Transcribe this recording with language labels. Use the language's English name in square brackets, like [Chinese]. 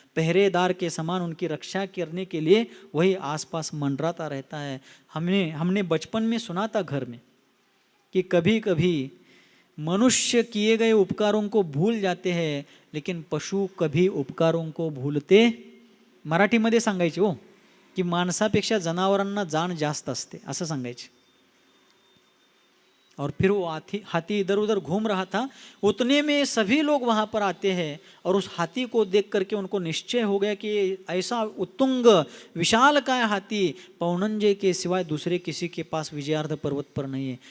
[Hindi] पहरेदार के समान उनकी रक्षा करने के लिए वही आसपास मंडराता रहता है। हमने बचपन में सुना था घर में कि कभी कभी मनुष्य किए गए उपकारों को भूल जाते हैं, लेकिन पशु कभी उपकारों को भूलते। [Marathi] मराठीमध्ये सांगायचे हो की माणसापेक्षा जनावरांना जाण जास्त असते, असं सांगायचे। [Hindi] और फिर वो हाथी इधर उधर घूम रहा था, उतने में सभी लोग वहाँ पर आते हैं और उस हाथी को देख करके उनको निश्चय हो गया कि ऐसा उत्तुंग विशालकाय हाथी पौनंजय के सिवाय दूसरे किसी के पास विजयार्थ पर्वत पर नहीं है।